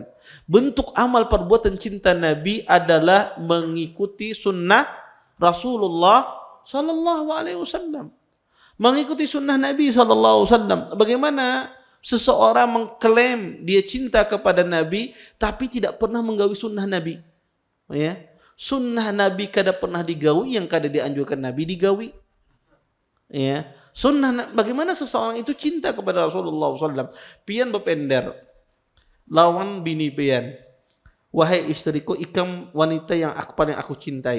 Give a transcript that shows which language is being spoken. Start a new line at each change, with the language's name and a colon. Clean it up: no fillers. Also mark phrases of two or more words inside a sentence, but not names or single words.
Indonesian: Bentuk amal perbuatan cinta Nabi adalah mengikuti sunnah Rasulullah
Arabic: صلى الله عليه وسلم.
Indonesian: Mengikuti sunnah Nabi
Arabic: صلى الله عليه وسلم.
Indonesian: Bagaimana seseorang mengklaim dia cinta kepada Nabi tapi tidak pernah menggawi sunnah Nabi? Ya.
Banjar: Sunnah Nabi kada pernah digawi, yang kada dianjurkan Nabi digawi.
Indonesian: Ya. Sunnah, bagaimana seseorang itu cinta kepada Rasulullah SAW?
Banjar: Pian berpender lawan bini pian, "Wahai istriku, ikam wanita yang paling aku cintai."